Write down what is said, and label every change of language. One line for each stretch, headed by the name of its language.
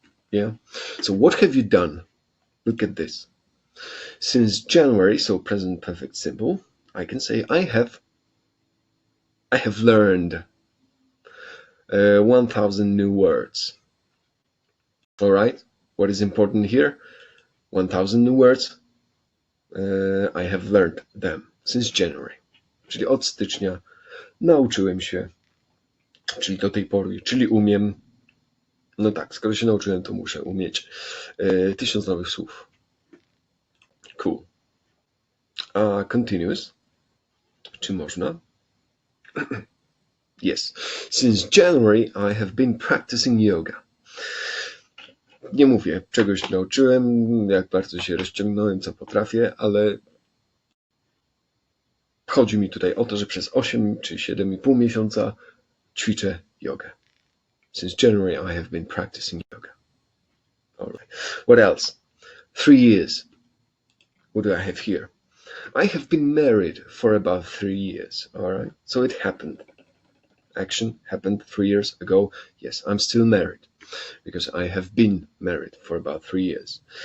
English: Yeah, so what have you done? Look at this. Since January, so present perfect simple, I can say I have learned 1,000 new words. All right, what is important here? 1,000 new words. I have learned them since January.
Polish: Czyli od stycznia nauczyłem się, czyli do tej pory, czyli umiem. No tak, skoro się nauczyłem, to muszę umieć 1000 nowych słów. Cool. Continuous. Czy można?
English: Yes. Since January I have been practicing yoga.
Polish: Nie mówię, czegoś się nauczyłem, jak bardzo się rozciągnąłem, co potrafię, ale chodzi mi tutaj o to, że przez 8 czy 7,5 miesiąca ćwiczę jogę.
English: Since January I have been practicing yoga. All right. What else? 3 years. What do I have here? I have been married for about 3 years. All right. So it happened. Action happened 3 years ago. Yes, I'm still married because I have been married for about 3 years.